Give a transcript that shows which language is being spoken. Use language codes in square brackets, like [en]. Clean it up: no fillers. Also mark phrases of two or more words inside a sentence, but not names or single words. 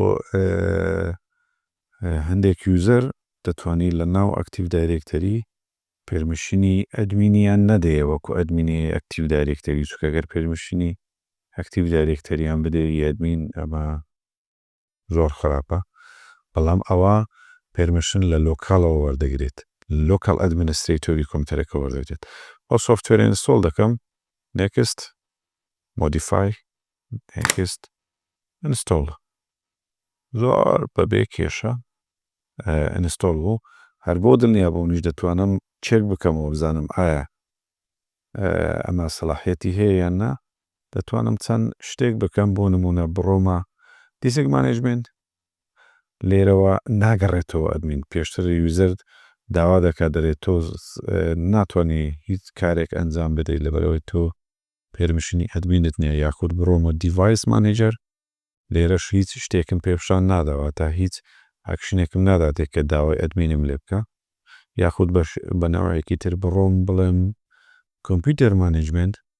[ckb] هەندێک یوزەر دەتوانانی لە ناو ئەکتیڤ دایرێکتەری پێرمیشنی ئەدمینیان نەدەیە وەکو ئەدمینی ئەکتیڤ دایرێکتەری چونکە ئەگەر پێرمیشنی ئەکتیڤ دایرێکتەریان بدەی ئەدمین ئەمە زۆر خراپە بەڵام ئەوە پێرمیشن لە لۆکاڵەوە وەردەگرێت لۆکال ئەدمینسترەیتۆری کۆمپیوتەرەکە وەردەگرێت ئەو سۆفتوێرە ئینستۆڵ دەکەم [en] next modify next install [ckb] زۆر بەبێ کێشە ئینستۆڵ بوو هەر بۆ دڵنیا بوونیش دەتوانم چێک بکەمەوە بزانم ئایا ئەمە سەلاحیەتی هەیە یان نا دەتوانم چەند شتێک بکەم بۆ نمونە بڕۆمە دیسک مانێجمنت لێرەوە ناگەڕێتەوە ئەدمین پێشتر یوزەر داوا دەکات دەرێت تۆ ناتوانانی هیچ کارێک ئەنجام بدەیت لەبەرەوەی تۆ پێرمیشنی ئەدمینت نییە یاخود بڕۆمە دیڤایس مانێجەر لێرەش هیچ شتێکم پێشان ناداوە تا هیچ ئاکشنێکم ناداتێک کە داوای ئەدمینم لێ بکە یاخود بە ناوەیەکی تر بڕۆم بڵێم کۆمپیوتەر مانێجمنت